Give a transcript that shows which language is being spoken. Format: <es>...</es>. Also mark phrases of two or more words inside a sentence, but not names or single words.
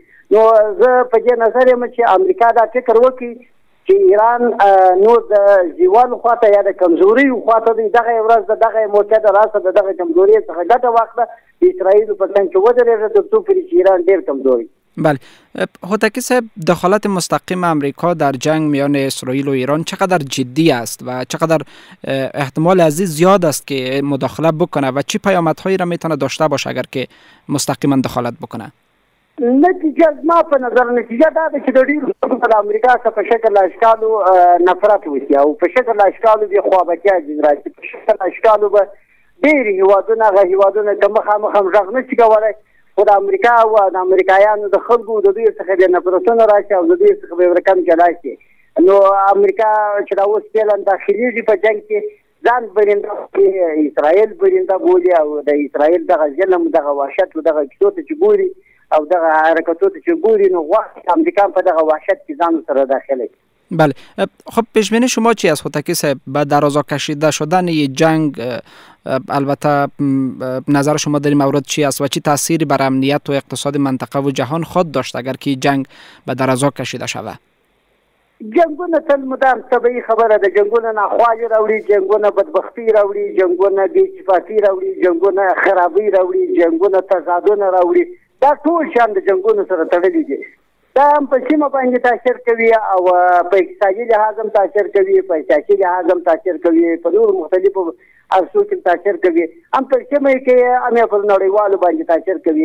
<ps>نو زه په دې نظر یم چې امریکا دا فکر وکړي چې ایران نور د زیوال خواته یا د کمزوري خواته دی، دغه ورځ د دغه موقع د راسه د دغه کمزوري څخه ګټه واخله، د اسرائیل په څنګ کې ودرېږي تر څو پورې چې ایران ډېر کمزوري.</ps> <fa>بله هوتکی صاحب، دخالت مستقیم امریکا در جنگ میان اسرائیل و ایران چقدر جدی است و چقدر احتمال از این زیاد است که مداخله بکنه و چه پیامدهایی را میتونه داشته باشه اگر که مستقیما دخالت بکنه؟</fa> <ps>نتیجه زما په نظر نتیجه دا ده چې د ډېرو خلکو د امریکا څخه په شکل اشکالو نفرت وشي او په شکل اشکالو بې خوابتیا ځینې راشي، په شکل اشکالو به ډېرې هېوادونه هغه هېوادونه که مخامخ هم غږ نه شي کولی، خو د امریکا او د امریکایانو د خلکو د دوی څخه بې نفرتونه راشي او د دوی څخه به یو رقم جلا شي. نو امریکا چې دا اوس فعلا داخلېږي په جنګ کې، ځان برنده اسرائیل برنده بولي او د اسرائیل دغه ظلم دغه وحشت و دغه کیسو ته چې ګوري او دغه حرکتو ته چې ګوري، نو غواړي امریکا په دغه وحشت کې ځان سره داخله کړي.</ps> <fa>بله خب پیشبینی شما چی است هوتکی صاحب به درازا کشیده شدن یه جنگ؟ البته نظر شما در این مورد چی است و چی تأثیری بر امنیت و اقتصاد منطقه و جهان خود داشت اگر که جنگ به درازا کشیده شود؟</fa> <ps>جنگونه تل مدام طبیعي خبره ده، جنگونه ناخوالي راوړي، جنگونه بدبختي راوړي، جنگونه بېاتفاقي راوړي، جنگونه خرابي راوړي، جنگونه تضادونه راوړي، دا ټول شان د جنگونو سره تړلي دي. دا هم په سیمه باندې تاثیر کوي او په اقتصادي لحاظ هم تاثیر کوي، په سیاسي لحاظ هم تاثیر کوي، په نورو مختلفو ارسو کې تاثیر کوي، هم په سیمه کې هم په نړیوالو باندې تاثیر کوي.</ps>